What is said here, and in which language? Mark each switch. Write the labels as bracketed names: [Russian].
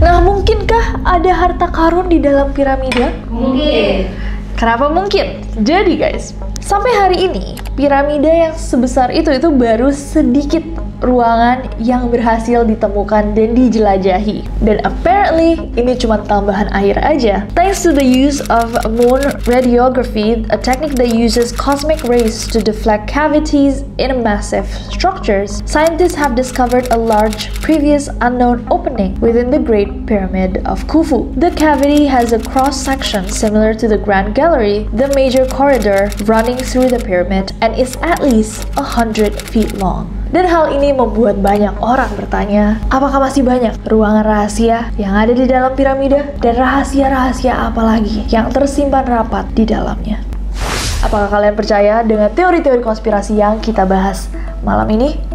[Indonesian] Nah, mungkinkah ada harta karun di dalam piramida? Mungkin. Kenapa mungkin? Jadi guys, sampai hari ini piramida yang sebesar itu baru sedikit ruangan yang berhasil ditemukan dan dijelajahi. Dan apparently ini cuma tambahan air aja. [English] Thanks to the use of moon radiography, a technique that uses cosmic rays to deflect cavities in massive structures, scientists have discovered a large, previous unknown opening within the Great Pyramid of Khufu. The cavity has a cross-section similar to the Grand Gallery, the major corridor running through the pyramid, and is at least 100 feet long. [Indonesian] Dan hal ini membuat banyak orang bertanya, apakah masih banyak ruangan rahasia yang ada di dalam piramida? Dan rahasia-rahasia apa lagi yang tersimpan rapat di dalamnya? Apakah kalian percaya dengan teori-teori konspirasi yang kita bahas malam ini?